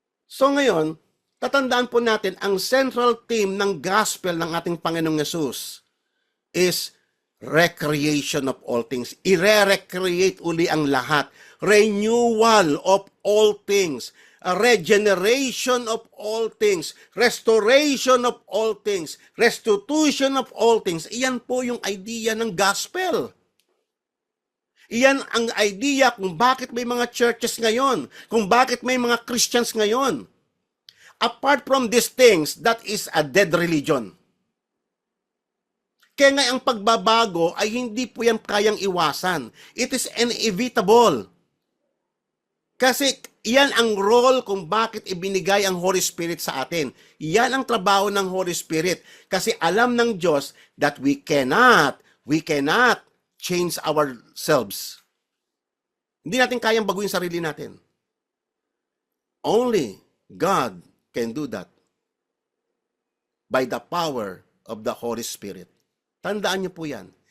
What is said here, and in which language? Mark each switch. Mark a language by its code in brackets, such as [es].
[tl] So ngayon, tatandaan po natin, ang central theme ng gospel ng ating Panginoong Yesus [en] is recreation of all things. [tl] I-recreate uli ang lahat. [en] Renewal of all things. A regeneration of all things. Restoration of all things. Restitution of all things. [tl] Iyan po yung idea ng gospel. Iyan ang idea kung bakit may mga churches ngayon. Kung bakit may mga Christians ngayon. [en] Apart from these things, that is a dead religion. [tl] Kaya nga ang pagbabago ay hindi po yan kayang iwasan. [en] It is inevitable. [tl] Kasi yan ang role kung bakit ibinigay ang Holy Spirit sa atin. Yan ang trabaho ng Holy Spirit. Kasi alam ng Diyos [en] that we cannot change ourselves. [tl] Hindi natin kayang baguhin sarili natin. [en] Only God can do that by the power of the Holy Spirit. [tl] Tandaan niyo po yan.